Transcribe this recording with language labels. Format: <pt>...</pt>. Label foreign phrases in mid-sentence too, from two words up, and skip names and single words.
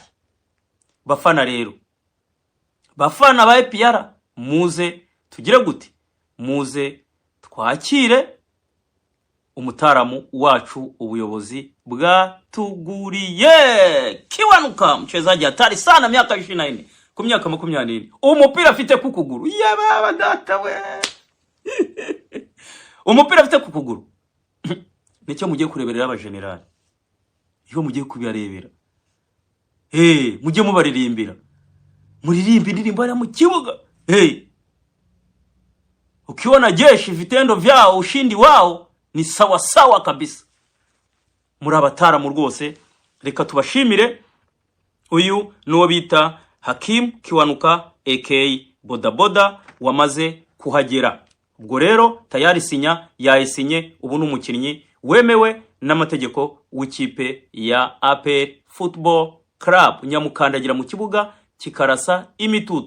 <rw>Bafana rero, bafana ba APR, muze tugire gute, muze twakire umutaramu wacu ubuyobozi bwatuguriye. Kiwanuka</rw> <sw>mchezaji hatari sana, miaka 24</sw> <rw>ku myaka 24, umupira afite ku kuguru. Yababa data we umupira afite ku kuguru. Nicyo mugiye kureberera aba general, iyo mugiye kubirebera, mugiye mubaririmbira, muririmba indirimbo ya mu kibuga.</rw> <sw>Ukiona jeshi vitendo vyao, ushindi wao ni sawa kabisa.</sw> <rw>Muri abataramu rwose, reka tubashimire. Uyu nuwo bita Hakim Kiwanuka aka boda wamaze kuhagera. Ubwo rero tayari sinya yayisinye, ubu n'umukinnyi wemewe n'amategeko w'ikipe ya APR Football Club, nyamukandagira mu kibuga kikarasa imitutu.</rw>